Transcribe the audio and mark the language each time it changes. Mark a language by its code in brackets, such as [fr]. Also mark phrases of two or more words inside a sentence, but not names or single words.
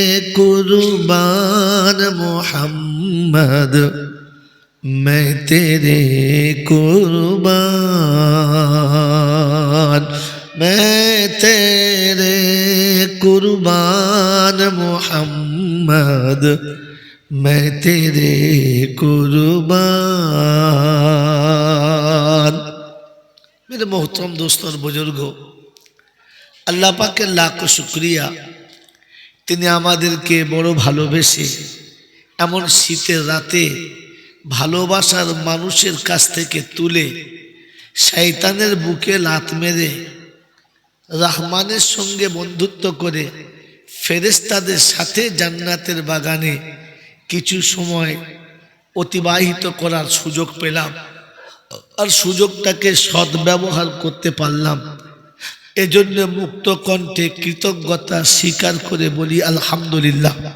[ur] قربان محمد میں تیرے قربان میں تیرے قربان محمد میں تیرے قربان میرے محترم دوستوں اور [bn] بزرگوں আল্লাহ পাকের লাখো শুকরিয়া তিনি আমাদেরকে বড় ভালোবেসে এমন শীতের রাতে ভালোবাসার মানুষের কাছ থেকে তুলে শয়তানের বুকে লাত মেরে রহমানের সঙ্গে বন্ধুত্ব করে ফেরেশতাদের সাথে জান্নাতের বাগানে কিছু সময় অতিবাহিত করার সুযোগ পেলাম আর সুযোগটাকে সদ্ব্যবহার করতে পারলাম এজন্য মুক্ত কণ্ঠে কৃতজ্ঞতা স্বীকার করে বলি আলহামদুলিল্লাহ